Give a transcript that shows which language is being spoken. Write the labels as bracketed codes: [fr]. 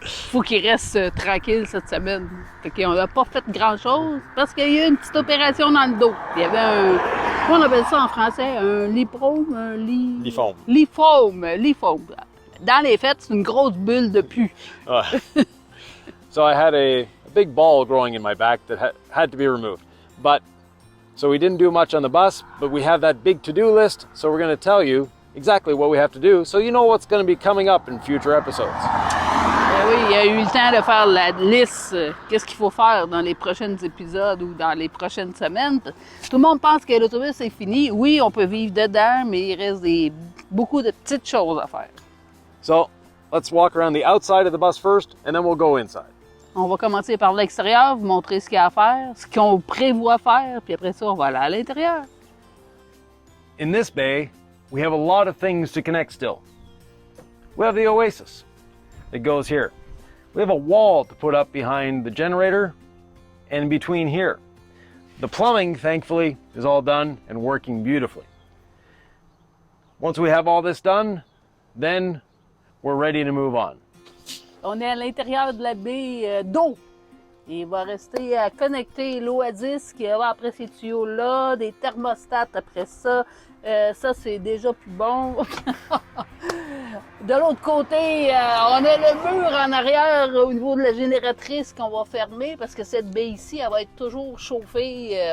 [fr] Faut qu'il reste tranquille cette semaine. Fait qu'on n'a pas fait grand-chose parce qu'il y a eu une petite opération dans le dos. Il y avait un... Comment on appelle ça en français? Un liprome? Un Lipome. Lipome. Dans les faits, c'est une grosse bulle de pus. [en] So I had a big ball growing in my back that had to be removed. So we didn't do much on the bus, but we have that big to-do list, so we're going to tell you exactly what we have to do, so you know what's going to be coming up in future episodes. [fr] Oui, il y a eu le temps de faire la liste, qu'est-ce qu'il faut faire dans les prochains épisodes ou dans les prochaines semaines. Tout le monde pense que l'autobus est fini. Oui, on peut vivre dedans, mais il reste beaucoup de petites choses à faire. [en] So let's walk around the outside of the bus first, and then we'll go inside. [fr] On va commencer par l'extérieur, vous montrer ce qu'il y a à faire, ce qu'on prévoit faire, puis après ça, on va aller à l'intérieur. [en] In this bay, we have a lot of things to connect still. We have the Oasis that goes here. We have a wall to put up behind the generator and between here. The plumbing, thankfully, is all done and working beautifully. Once we have all this done, then we're ready to move on. [fr] On est à l'intérieur de la baie d'eau. Il va rester à connecter l'Oasis qui va après ces tuyaux-là, des thermostats après ça. Ça, c'est déjà plus bon. De l'autre côté, on a le mur en arrière au niveau de la génératrice qu'on va fermer parce que cette baie ici, elle va être toujours chauffée.